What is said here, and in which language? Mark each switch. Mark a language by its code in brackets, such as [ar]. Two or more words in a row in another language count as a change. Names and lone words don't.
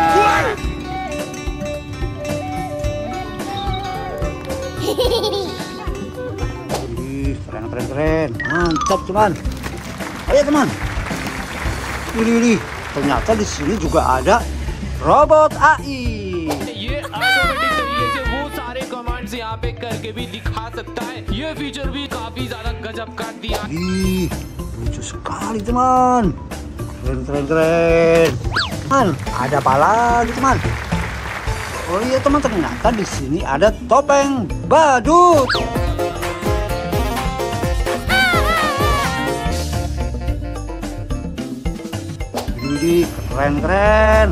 [id] Keren. Mantap teman. Ayo teman. Ini. Ternyata di sini juga ada robot AI. [hi] ये ऑटोमेटिक तरीके से वो सारे कमांड्स यहाँ पे करके भी दिखा सकता है। ये फीचर भी काफी ज्यादा गजब कर दिया। [id] Lucu sekali teman. Keren. Teman, ada apa lagi teman? Oh iya teman, ternyata di sini ada topeng badut. Keren.